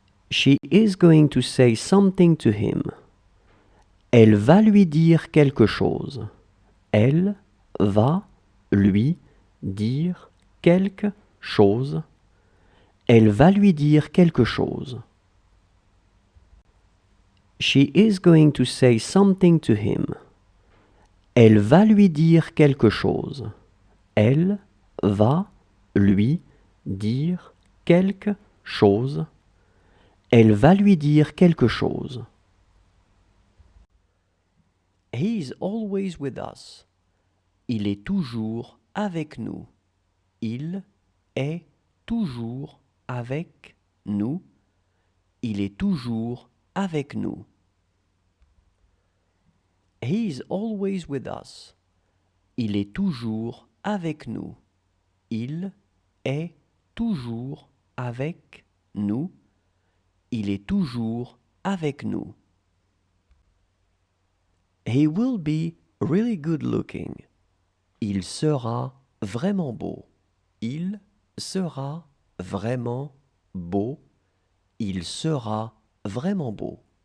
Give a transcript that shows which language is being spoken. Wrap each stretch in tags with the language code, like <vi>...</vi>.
<en>She is going to say something to him.</en> <fr>Elle va lui dire quelque chose. Elle va lui dire quelque chose. Elle va lui dire quelque chose.</fr> <en>She is going to say something to him.</en> <fr>Elle va lui dire quelque chose. Elle va lui dire quelque chose. Elle va lui dire quelque chose.</fr> <en>He is always with us.</en> <fr>Il est toujours avec nous. Il est toujours avec nous. Il est toujours avec nous.</fr> <en>He is always with us.</en> <fr>Il est toujours avec nous. Il est toujours avec nous. Il est toujours avec nous.</fr> <en>He will be really good looking.</en> <fr>Il sera vraiment beau. Il sera vraiment beau. Il sera vraiment beau.</fr>